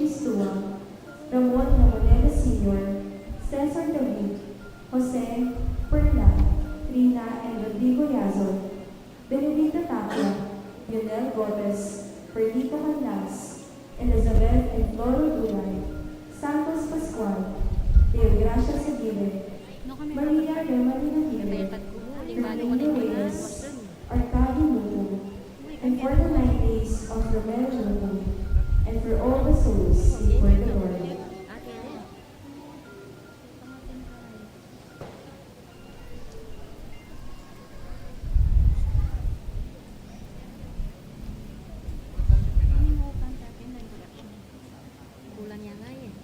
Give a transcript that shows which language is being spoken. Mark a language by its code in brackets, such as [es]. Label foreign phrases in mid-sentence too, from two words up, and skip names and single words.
[en] Stua, Ramon Ramoneda Sr., Cesar David, Jose, Perla, Rina and Rodrigo Yazon, Benedita Tapia, Lionel Gomez, Perdito Canlas, Elizabeth and Floro Dulay, Santos Pascual, Deo Gracia Seguibe, Maria Remalina Hibe, Fernando Reyes, Arcadio Lugo, and for the 9 days of Romero Lugo, and for all the souls before the Lord. [pam] Kulang yan nga eh.